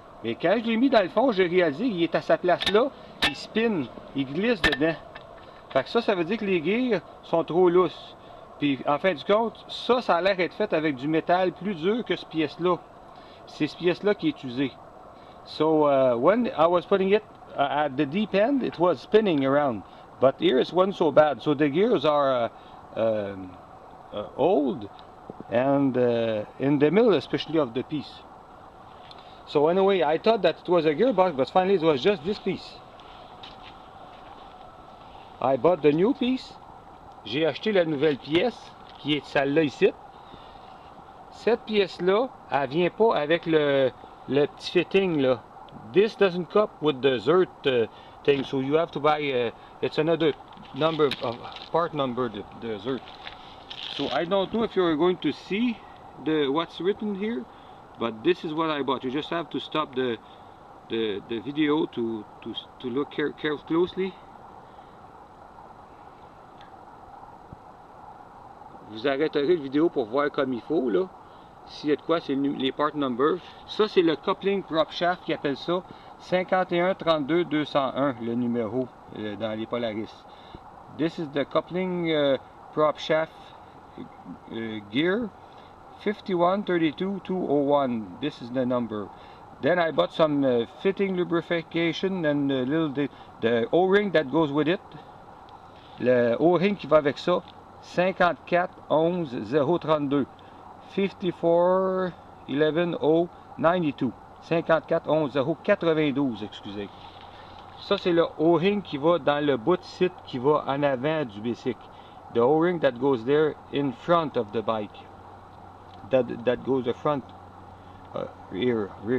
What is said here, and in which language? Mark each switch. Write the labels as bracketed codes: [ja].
[fr] Mais quand je l'ai mis dans le fond, j'ai réalisé qu'il est à sa place là, il spin, il glisse dedans. Fait que ça veut dire que les gears sont trop lousses. Puis en fin de compte, ça a l'air d'être fait avec du métal plus dur que cette pièce-là. C'est cette pièce-là qui est usée. [en] So when I was putting it at the deep end, it was spinning around. But here it wasn't so bad. So the gears are old and in the middle especially of the piece. So anyway, I thought that it was a gearbox, but finally it was just this piece. I bought the new piece. [fr] J'ai acheté la nouvelle pièce, qui est celle-là ici. Cette pièce-là, elle vient pas avec le petit fitting là. [en] This doesn't come with the Zert thing, so you have to buy, it's another number, part number, the Zert. So I don't know if you're going to see what's written here, but this is what I bought. You just have to stop the video to look closely. [fr] Vous arrêterez la vidéo pour voir comme il faut là. S'il y a de quoi, c'est les part numbers. Ça, c'est le coupling prop shaft qui appelle ça. 51 32 201 le numéro dans les Polaris. [en] This is the coupling prop shaft gear 51 32 201. This is the number. Then I bought some fitting lubrication and the O-ring that goes with it. [fr] Le O-ring qui va avec ça, 54 11 032. 54 11 0 92. 54 11 0 92, excusez. Ça, c'est le O-ring qui va dans le bout de site qui va en avant du bicycle. [en] The O-ring that goes there in front of the bike. That goes the front, rear.